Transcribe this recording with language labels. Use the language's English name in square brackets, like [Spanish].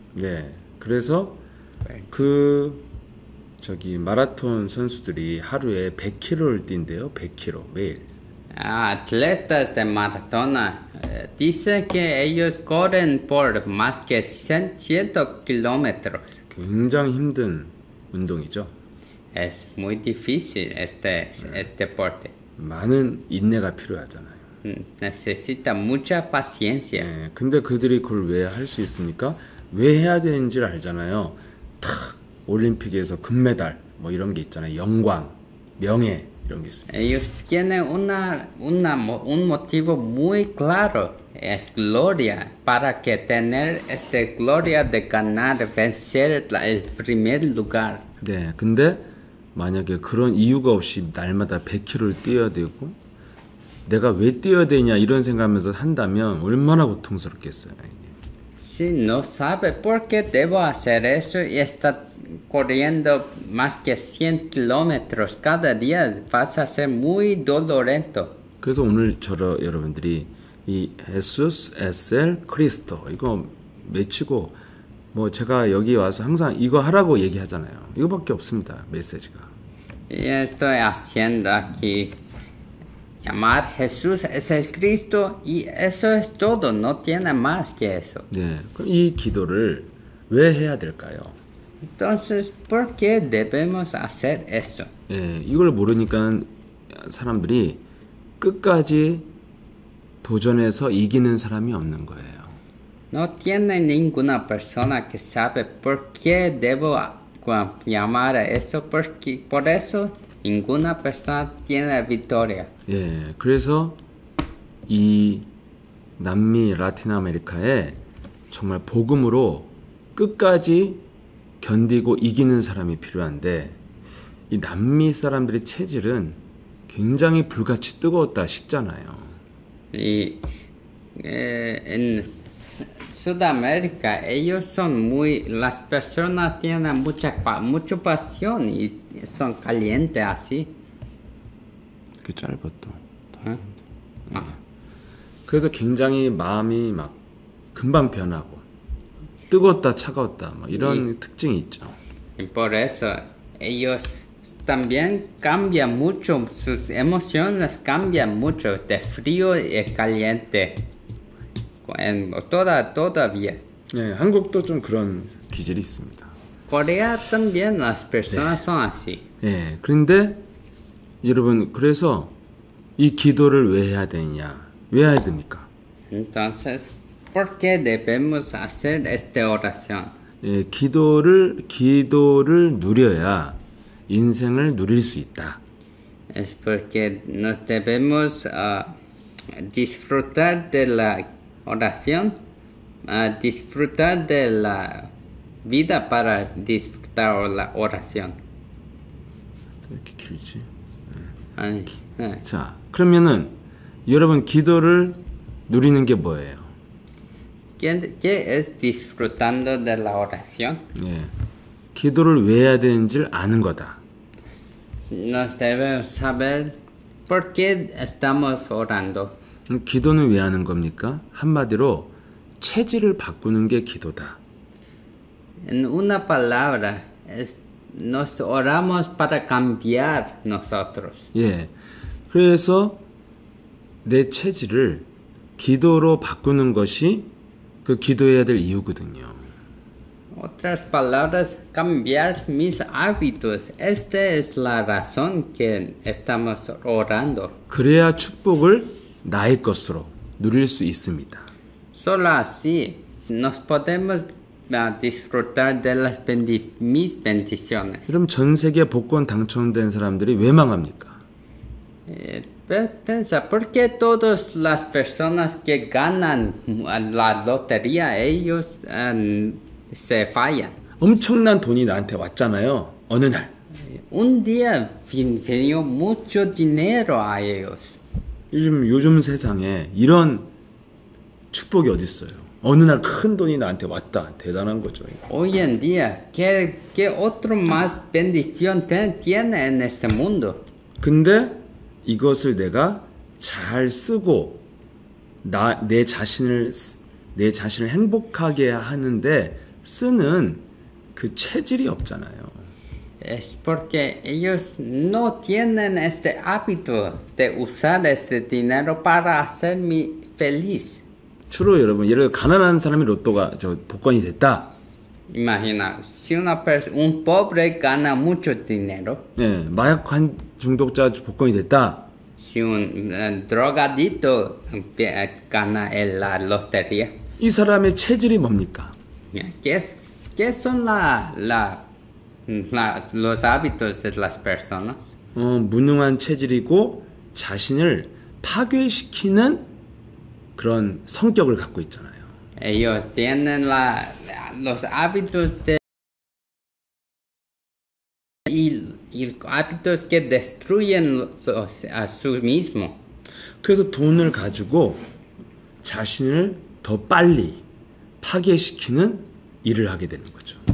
[Korean] 네, 그래서 그 저기 마라톤 선수들이 하루에 100km를 뛴대요. 100km 매일. [Spanish] Atletas de maratona dicen que ellos corren por más que 100 kilómetros. [Korean] 굉장히 힘든 운동이죠. [Spanish] Es muy difícil este deporte. [Korean] 많은 인내가 필요하잖아요. [Spanish] Necesita mucha paciencia. [Korean] 네, 근데 그들이 그걸 왜 할 수 있습니까? 왜 해야 되는지를 알잖아요. 탁 올림픽에서 금메달 뭐 이런 게 있잖아요. 영광, 명예 이런 게 있습니다. [Spanish] Ellos tienen un motivo muy claro. Es gloria. Para que tener esta gloria de ganar, vencer el primer lugar. [Korean] 네, 근데 만약에 그런 이유가 없이 날마다 100km를 뛰어야 되고 내가 왜 뛰어야 되냐 이런 생각하면서 한다면 얼마나 고통스럽겠어요. [Spanish] Si no sabe por qué debo hacer eso y está corriendo más que 100 kilómetros cada día, vas a ser muy dolorento. [Korean] 그래서 오늘 여러분들이 이 [Spanish] 에수스 에셀 크리스토 [Korean] 이거 외치고 뭐 제가 여기 와서 항상 이거 하라고 얘기하잖아요. 이거밖에 없습니다. 메시지가. [Spanish] Y estoy haciendo aquí llamar Jesús es el Cristo y eso es todo, no tiene más que eso. [Korean] 네, 그럼 이 기도를 왜 해야 될까요? [Spanish] Entonces, ¿por qué debemos hacer esto? [Korean] 예, 이걸 모르니까 사람들이 끝까지 도전해서 이기는 사람이 없는 거예요. [Spanish] No tiene ninguna persona que sabe por qué debo llamar a eso, porque por eso ninguna persona tiene victoria. [Korean] 예, 그래서 이 남미 라틴 아메리카에 정말 복음으로 끝까지 견디고 이기는 사람이 필요한데 이 남미 사람들의 체질은 굉장히 불같이 뜨거웠다 식잖아요. [Spanish] Y en Sudamérica ellos son las personas tienen mucha pasión y son calientes así. [Korean] 그 짧아 또. ¿Eh? 그래서 굉장히 마음이 막 금방 변하고 뜨겁다 차가웠다 뭐 이런 특징이 있죠. [Spanish] Y por eso ellos también cambian mucho, sus emociones cambian mucho de frío y caliente. Todavía. [Korean] 네, 한국도 좀 그런 기질이 있습니다. [Spanish] Corea también las personas son así. [Korean] 네, 그런데 여러분 그래서 이 기도를 왜 해야 되냐? 왜 해야 됩니까? [Spanish] Entonces, ¿por qué debemos hacer esta oración? [Korean] 예, 기도를 누려야 인생을 누릴 수 있다. [Spanish] Es porque nos debemos disfrutar de la oración, disfrutar de la vida para disfrutar la oración. [Korean] 왜 이렇게 길지? Ay, 자, 그러면은 여러분 기도를 누리는 게 뭐예요? [Spanish] ¿Qué es disfrutando de la oración? [Korean] 예, 기도를 왜 해야 되는지를 아는 거다. [Spanish] Nos debemos saber por qué estamos orando. [Korean] 기도는 왜 하는 겁니까? 한마디로 체질을 바꾸는 게 기도다. [Spanish] En una palabra, nos oramos para cambiar nosotros. [Korean] 예, 그래서 내 체질을 기도로 바꾸는 것이 그 기도해야 될 이유거든요. [Spanish] Otras palabras, cambiar mis hábitos. Esta es la razón que estamos orando. [Korean] 그래야 축복을 나의 것으로 누릴 수 있습니다. [Spanish] Solo así nos podemos disfrutar de mis bendiciones. [Korean] 그럼 전 세계 복권 당첨된 사람들이 왜 망합니까? [Spanish] Piensa, ¿por qué todas las personas que ganan la lotería, ellos se fallan? [Korean] 엄청난 돈이 나한테 왔잖아요. 어느 날. [Spanish] Un día vino mucho dinero a ellos. [Korean] 요즘 세상에 이런 축복이 어디 있어요? 어느 날 큰 돈이 나한테 왔다. 대단한 거죠. [Spanish] Hoy en día, ¿qué otro más bendición tiene en este mundo? [Korean] 근데 이것을 내가 잘 쓰고 내 자신을 행복하게 하는데 쓰는 그 체질이 없잖아요. [Spanish] Es porque ellos no tienen este hábito de usar este dinero para hacerme feliz. [Korean] 주로 여러분 예를 들어 가난한 사람이 로또가 복권이 됐다. [Spanish] Imagina, si un pobre gana mucho dinero, [Korean] 예, 마약 중독자 복권이 됐다. [Spanish] si un drogadito gana la lotería, [Korean] 이 사람의 체질이 뭡니까? [Spanish] ¿qué son los hábitos de las personas? [Korean] 무능한 체질이고 자신을 파괴시키는 그런 성격을 갖고 있잖아요. [Spanish] Ellos tienen los hábitos y hábitos que destruyen a su mismo. [Korean] 그래서 돈을 가지고 자신을 더 빨리 파괴시키는 일을 하게 되는 거죠.